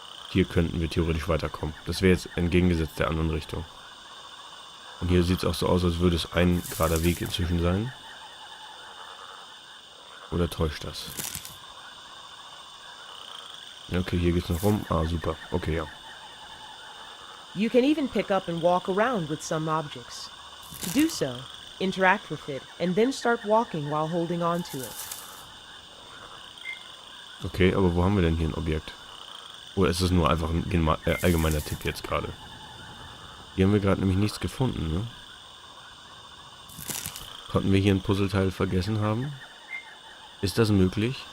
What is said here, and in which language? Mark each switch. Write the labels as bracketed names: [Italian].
[German] Hier könnten wir theoretisch weiterkommen. Das wäre jetzt entgegengesetzt der anderen Richtung. Und hier sieht es auch so aus, als würde es ein gerader Weg inzwischen sein. Oder täuscht das? Okay, hier geht's noch rum. Ah, super. Okay, ja. [English] You can even pick up and walk around with some objects. To do so, interact with it and then start walking while holding on to it. [German] Okay, aber wo haben wir denn hier ein Objekt? Oder ist es nur einfach ein allgemeiner Tipp jetzt gerade? Hier haben wir gerade nämlich nichts gefunden, ne? Konnten wir hier ein Puzzleteil vergessen haben? Ist das möglich?